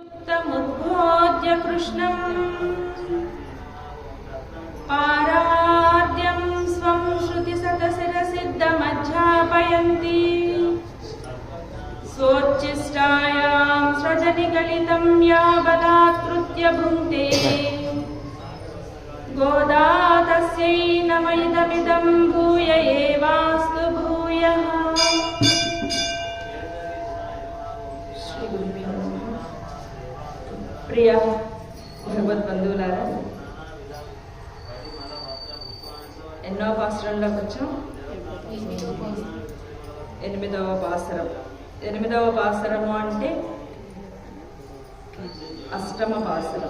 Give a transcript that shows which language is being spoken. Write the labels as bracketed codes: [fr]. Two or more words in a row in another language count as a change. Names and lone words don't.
[sa] मुद्बोध्य कृष्णं पाराद्यं स्वं श्रुतिशतशिरसिद्धमध्यापयन्ति स्वोच्छिष्टायां सृजनिगलितं या बलात्कृत्य भुङ्क्ते गोदा तस्यै नम इदमिदं भूय एवास्तु भूयः। [te] ప్రియ భగవద్బంధువులారా, ఎన్నో పాసురంలోకి వచ్చాం. ఎనిమిదవ పాసురము అంటే అష్టమ పాసురం.